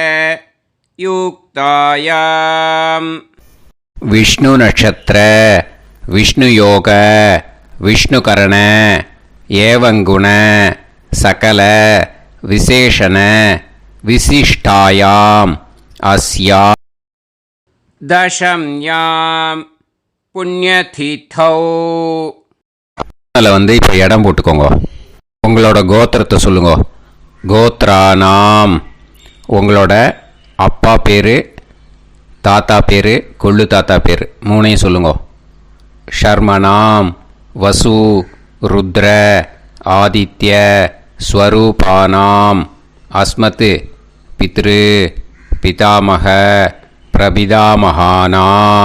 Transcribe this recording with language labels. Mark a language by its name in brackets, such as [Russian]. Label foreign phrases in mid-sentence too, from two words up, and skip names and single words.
[Sanskrit] युक्तायां विष्णु नक्षत्र विष्णु योग विष्णुकरण एवं गुण सकल विशेषण विशिष्टायाम् अस्या दशम्यां पुण्यतिथौ. [Tamil] அதில் வந்து இப்போ இடம் போட்டுக்கோங்க. உங்களோட கோத்திரத்தை சொல்லுங்க. கோத்ரானாம் உங்களோட அப்பா பேர், தாத்தா பேர், கொள்ளு தாத்தா பேர் மூணையும் சொல்லுங்க. [Sanskrit] शर्मणाम् वसु रुद्र आदित्य स्वरूपाणाम् अस्मत् पितृ पितामह प्रपितामहानाम्.